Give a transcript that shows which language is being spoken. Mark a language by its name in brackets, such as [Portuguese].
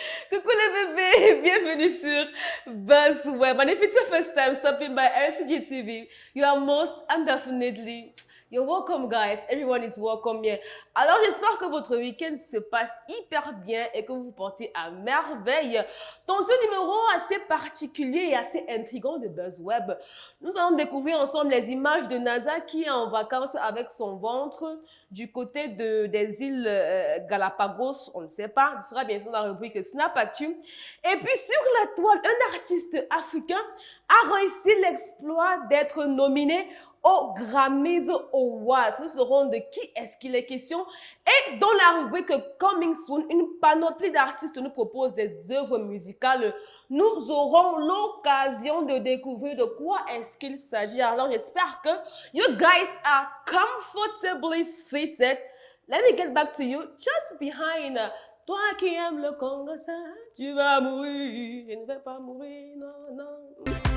[French] Coucou les bébés, bienvenue sur BuzzWeb. [English] And if it's your first time stopping by RCG TV, you are most and definitely you're welcome, guys. Everyone is welcome here. [French] Alors, j'espère que votre week-end se passe hyper bien et que vous vous portez à merveille. Dans ce numéro assez particulier et assez intriguant de BuzzWeb, nous allons découvrir ensemble les images de NASA qui est en vacances avec son ventre du côté des îles Galapagos, on ne sait pas. Ce sera bien sûr dans la rubrique Snap Actu. Et puis sur la toile, un artiste africain a réussi l'exploit d'être nominé aux Grammys Awards. Nous saurons de qui est-ce qu'il est question. Et dans la rubrique Coming Soon, une panoplie d'artistes nous propose des œuvres musicales. Nous aurons l'occasion de découvrir de quoi est-ce qu'il s'agit. Alors j'espère que [English] you guys are comfortably seated. Let me get back to you just behind. [French] Toi qui aimes le Congo, ça, tu vas mourir. Je ne vais pas mourir, non, non.